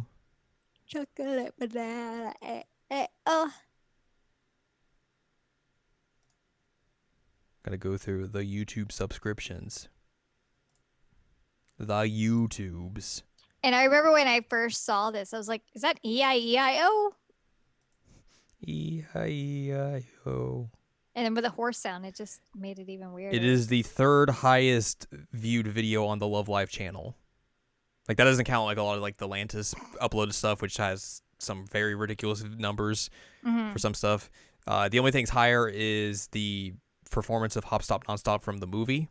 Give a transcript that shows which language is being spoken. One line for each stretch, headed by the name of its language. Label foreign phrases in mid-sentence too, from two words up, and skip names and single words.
English: Chocolate banana. Oh. Gotta go through the YouTube subscriptions. The YouTubes. And I remember when I first saw this, I was like, is that E-I-E-I-O? E-I-E-I-O. And then with the horse sound, it just made it even weirder. It is the third highest viewed video on the Love Live channel. Like that doesn't count like a lot of like the Lantis uploaded stuff, which has some very ridiculous numbers for some stuff. The only thing's higher is the performance of Hop Stop Nonstop from the movie.